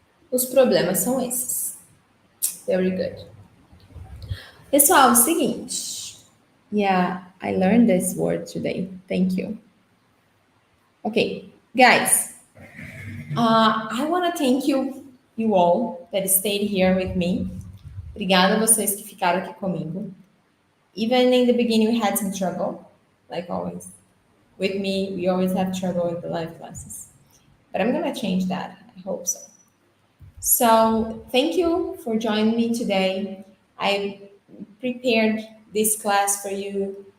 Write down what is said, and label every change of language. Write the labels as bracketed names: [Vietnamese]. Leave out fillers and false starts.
[Portuguese] Os problemas são esses. [English] Very good. [Portuguese] Pessoal, é o seguinte. [English] Yeah, I learned this word today. Thank you. Okay, guys. I want to thank you all that stayed here with me. [Portuguese] Obrigada a vocês que ficaram aqui comigo. [English] Even in the beginning, we had some trouble, like always. With me, we always have trouble with the live classes. But I'm going to change that. I hope so. So, thank you for joining me today. I prepared this class for you.